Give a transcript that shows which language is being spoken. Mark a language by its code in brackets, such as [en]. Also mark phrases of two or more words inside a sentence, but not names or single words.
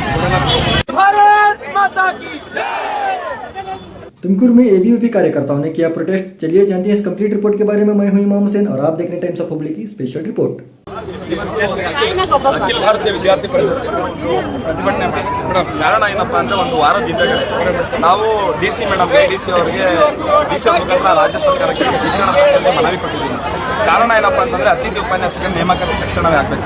[hi] भारत माता की तुमकुर में एबीवीपी कार्यकर्ताओं ने किया प्रोटेस्ट। चलिए जानते हैं इस कंप्लीट रिपोर्ट के बारे में। मैं हूं इमाम हुसैन और आप देख रहे हैं टाइम्स ऑफ पब्लिक की स्पेशल रिपोर्ट। [kn] ಅಖಿಲ ಭಾರತೀಯ ವಿದ್ಯಾರ್ಥಿ ಪರಿಷತ್ ಪ್ರತಿಭಟನೆ ಮಾಡಿದ್ವಿ. ಕಾರಣ ಏನಪ್ಪಾ ಅಂದ್ರೆ ಒಂದು ವಾರದ ಹಿಂದೆಗಡೆ ನಾವು [en] DC madam [kn] ಡಿಸಿ ಅವರಿಗೆ ಡಿಸಿ ಮುಖಾಂತರ ರಾಜ್ಯ ಸರ್ಕಾರಕ್ಕೆ ಶಿಕ್ಷಣ ಸಚಿವರಿಗೆ ಮನವಿ ಕೊಟ್ಟಿದ್ದೀವಿ. ಕಾರಣ ಏನಪ್ಪಾ ಅಂತಂದ್ರೆ ಅತಿಥಿ ಉಪನ್ಯಾಸಕ ನೇಮಕಾತಿ ತಕ್ಷಣವೇ ಆಗಬೇಕು.